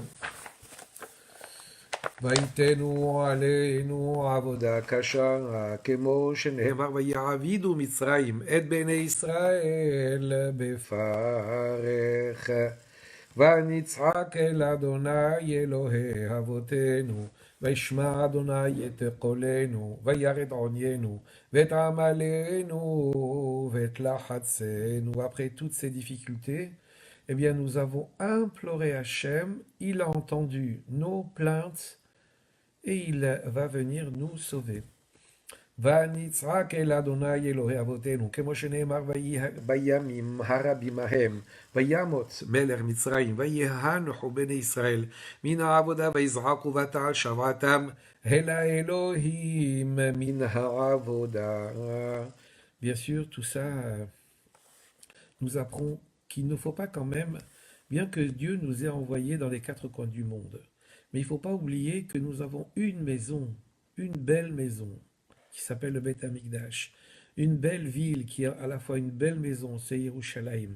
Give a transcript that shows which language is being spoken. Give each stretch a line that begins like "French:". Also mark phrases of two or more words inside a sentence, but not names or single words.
Hebrew: ויתנו עלינו עבודה קשה, כמו שנאמר, ויעבידו מצרים את בני ישראל בפרך. ונצעק אל אדוני אלוהי אבותינו, וישמע אדוני את קולנו, וירד עוניינו, ואת עמלנו, ואת לחצנו.
French: Après toutes ces difficultés, eh bien nous avons imploré Hachem, il a entendu nos plaintes, et il va venir nous sauver.
Hebrew: ונצעק אל אדוני אלוהי אבותינו, כמו שנאמר, בימים הרבים ההם, וימות מלך מצרים, ויהנוחו בני ישראל מן העבודה, ויזעקו ותעל שוועתם אל האלוהים מן העבודה.
French: Bien sûr, tout ça nous apprend qu'il ne faut pas quand même, bien que Dieu nous ait envoyés dans les quatre coins du monde, mais il ne faut pas oublier que nous avons une maison, une belle maison, qui s'appelle le Beth Amikdash, une belle ville qui a à la fois une belle maison, c'est Yerushalayim.